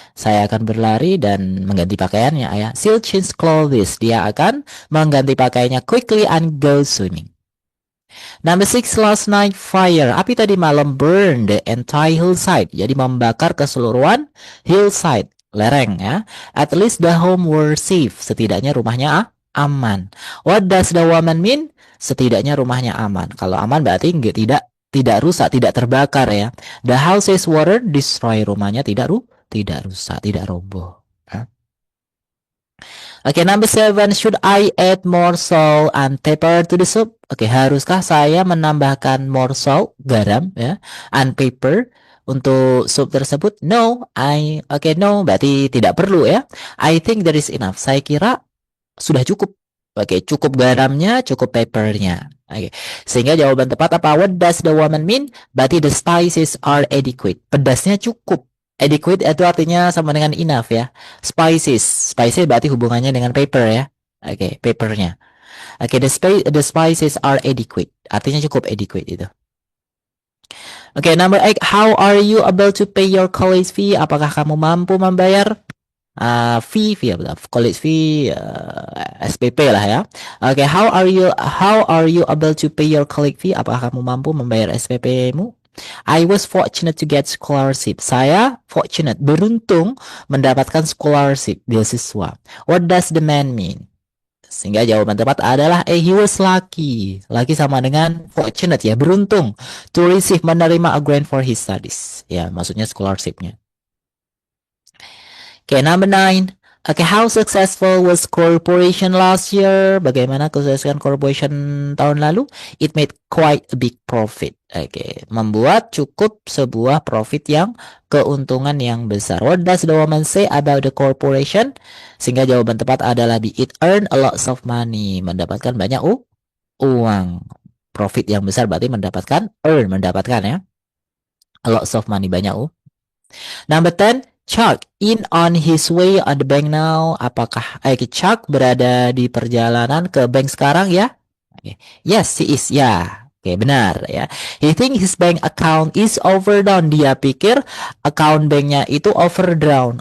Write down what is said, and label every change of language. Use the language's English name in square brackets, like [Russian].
[Indonesian] Saya akan berlari dan mengganti pakaiannya ya. [English] She'll change clothes. [Indonesian] Dia akan mengganti pakaiannya [English] quickly and go swimming. Number 6, last night fire. [Indonesian] Api tadi malam [English] burn the entire hillside. [Indonesian] Jadi membakar keseluruhan hillside, lereng ya. [English] At least the home were safe. [Indonesian] Setidaknya rumahnya aman. [English] What does the woman mean? [Indonesian] Setidaknya rumahnya aman. Kalau aman berarti tidak rusak, tidak terbakar ya. [English] The house is water destroy. [Indonesian] Rumahnya tidak rusak, tidak roboh. [English] Oke, number 7. Should I add more salt and pepper to the soup? [Indonesian] Oke, haruskah saya menambahkan [English] more salt, [Indonesian] garam ya, [English] and pepper [Indonesian] untuk sup tersebut? [English] No, no, [Indonesian] berarti tidak perlu ya. [English] I think there is enough. [Indonesian] Saya kira sudah cukup. Oke, cukup garamnya, cukup peppernya. Oke, sehingga jawaban tepat apa? [English] What does the woman mean? [Indonesian] Berarti [English] the spices are adequate. [Indonesian] Pedasnya cukup. Adequate itu artinya sama dengan enough ya. Spices berarti hubungannya dengan pepper ya. Oke, peppernya. Oke, [English] the spices are adequate. [Indonesian] Artinya cukup adequate itu. Oke, number 8. [English] How are you able to pay your college fee? [Indonesian] Apakah kamu mampu membayar fee college fee, SPP lah ya. [English] Oke, how are you able to pay your college fee? [Indonesian] Apakah kamu mampu membayar SPP-mu? [English] I was fortunate to get scholarship. [Indonesian] Saya fortunate, beruntung mendapatkan scholarship, beasiswa. [English] What does the man mean? [Indonesian] Sehingga jawaban tepat adalah [English] he was lucky. [Indonesian] Lucky sama dengan fortunate ya, beruntung. [English] To receive, [Indonesian] menerima [English] a grant for his studies. [Indonesian] Ya, maksudnya scholarship-nya. [English] Oke, number 9. Oke, how successful was corporation last year? [Indonesian] Bagaimana kesuksesan corporation tahun lalu? [English] It made quite a big profit. [Indonesian] Oke, membuat cukup sebuah profit yang keuntungan yang besar. [English] What does the woman say about the corporation? [Indonesian] Sehingga jawaban tepat adalah [English] it earned a lot of money. [Indonesian] Mendapatkan banyak uang. Profit yang besar berarti mendapatkan ya. [English] A lot of money, [Indonesian] banyak [English] Number 10. Chuck in on his way at the bank now. [Indonesian] Apakah Chuck berada di perjalanan ke bank sekarang ya? [English] Yes, he is. Ya. Oke, benar ya. He think his bank account is overdrawn. [Indonesian] Dia pikir account banknya itu overdrawn.